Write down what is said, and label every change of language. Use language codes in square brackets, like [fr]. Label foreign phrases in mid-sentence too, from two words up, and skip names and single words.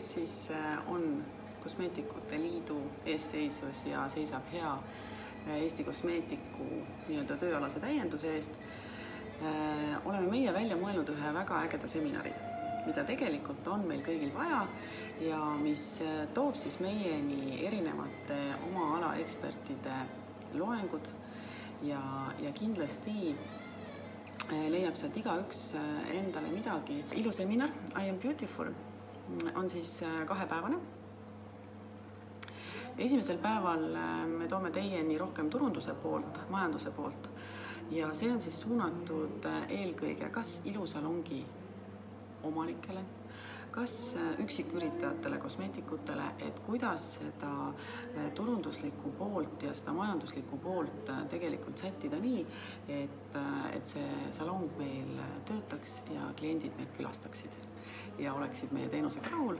[et] siis on Kosmeetikute Liidu eesseisvus ja seisab hea Eesti kosmeetiku nii-öelda tööalase täienduse eest, oleme meie välja mõelnud ühe väga ägeda seminari, mida tegelikult on meil kõigil vaja ja mis toob siis meieni erinevate oma ala ekspertide loengud ja kindlasti leiab sealt igaüks endale midagi. Iluseminar I am beautiful on siis 2-päevane. Esimesel päeval me toome teieni rohkem turunduse poolt, majanduse poolt ja see on siis suunatud eelkõige kas ilusalongi omanikele, kas üksiküritajatele, kosmeetikutele, et kuidas seda turunduslikku poolt ja seda majanduslikku poolt tegelikult sättida nii, et see salong meil töötaks ja kliendid meid külastaksid ja oleksid meie teenusega rahul.